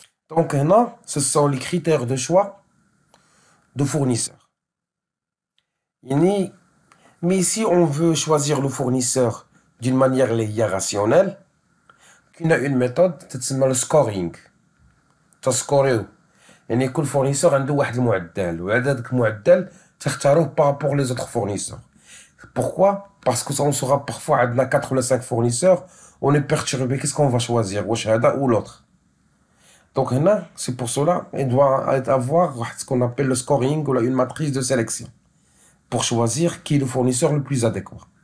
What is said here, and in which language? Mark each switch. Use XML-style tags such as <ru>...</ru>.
<fr>Donc là, ce sont les critères de choix de fournisseurs. Mais si on veut choisir le fournisseur d'une manière rationnelle, on a une méthode qui s'appelle le scoring.</fr> <ar>تسكوريو يعني كل فورنيسور عنده واحد المعدل وهذاك المعدل تختاروه par rapport les autres fournisseurs.</ar> <fr>Pourquoi? Parce que on sera parfois عندنا 4 ou 5 fournisseurs, on est perturbé, qu'est-ce qu'on va choisir واش هذا ou l'autre. Donc هنا c'est pour cela il doit avoir ce qu'on appelle le scoring ou une matrice de sélection pour choisir qui est le fournisseur le plus adéquat.</fr>